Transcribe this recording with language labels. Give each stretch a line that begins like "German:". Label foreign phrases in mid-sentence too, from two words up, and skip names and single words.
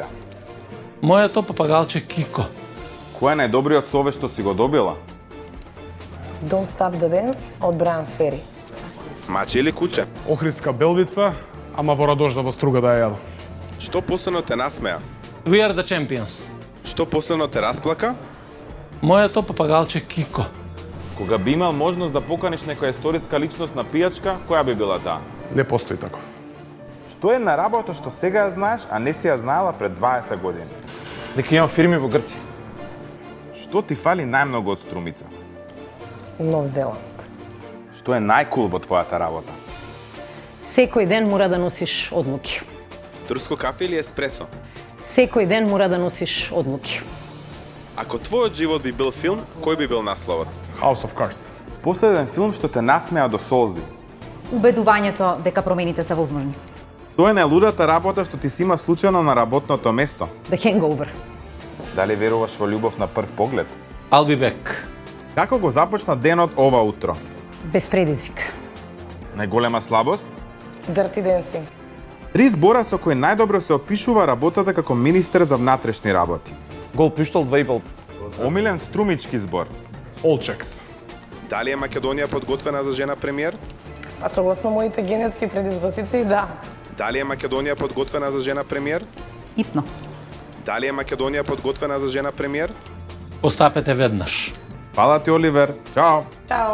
Macedonian: Моето папагалче Кико. Кој е најдобриот совет што си го добила? Don't Stop the Dance од Брайан Фери. Маче или куче? Охридска белвица, ама во радожда во струга да ја јадам. Што последно те насмеа? We are the champions. Што последно те расплака? Моето папагалче Кико. Кога би имал можност да поканиш некоја историска личност на пијачка, која би била таа? Не постои таков. Што е на работа што сега ја знаеш, а не си ја знаела пред 20 години? Дека имам фирми во Грција. Што ти фали најмногу од Струмица? Нов Зеланд. Што е најкул во твојата работа? Секој ден мора да носиш одлуки. Турско кафе или еспресо? Секој ден мора да носиш одлуки. Ако твојот живот би бил филм, кој би бил насловот? House of Cards. Последен филм што те насмеа до солзи. Убедувањето дека промените се возможни. Тоа е најлудата работа што ти си има случајно на работното место. The Hangover. Дали веруваш во љубов на прв поглед?
English: I'll be back.
Macedonian: Како го започна денот ова утро? Без предизвик. Најголема слабост? Dirty Dancing. 3 збора со кои најдобро се опишува работата како министер за внатрешни работи. Гол пиштол 2,5. Омилен струмички збор.
English: All checked.
Macedonian: Дали е Македонија подготвена за жена премиер? А согласно моите генетски предиспозиции, да. Дали е Македонија подготвена за жена премиер? Итно. Дали е Македонија подготвена за жена премиер? Постапете веднаш. Фала ти, Оливер. Чао.